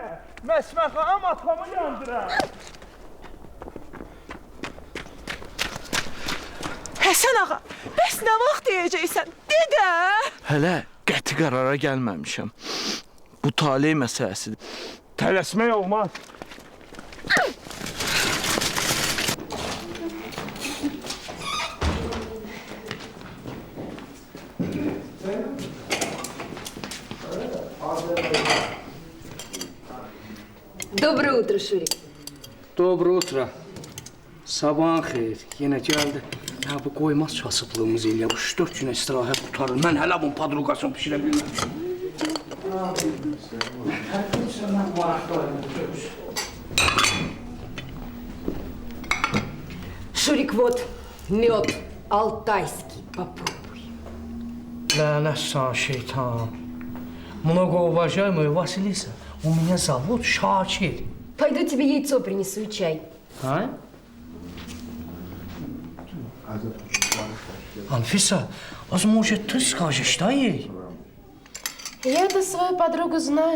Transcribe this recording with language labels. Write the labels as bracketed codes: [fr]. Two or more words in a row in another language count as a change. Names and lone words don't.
[az] Məsməxam atamı yandırar. Həsən ağa, bəs nə vaxt deyəcəksən? De də. Hələ qəti qərara gəlməmişəm. Bu taley məsələsidir. Tələsmək olmaz. [ru] Доброе утро, Шурик. Доброе утro. [az] Sabahın xeyir. Yenə gəldi. Ha, bu qoymaz kasıblığımız ilə 3-4 günə istirahət tutarım. Mən hələ bunun padruqasını pişirə bilməmişim. [ru] Шурик, вот мед алтайский. Попробуй. [az] Lənət sən şeytan. [ru] Много уважаемая Василиса, у меня зовут Шакир. Пойду тебе яйцо принесу и чай. А? Анфиса, может, ты скажешь, да ей? Я-то свою подругу знаю.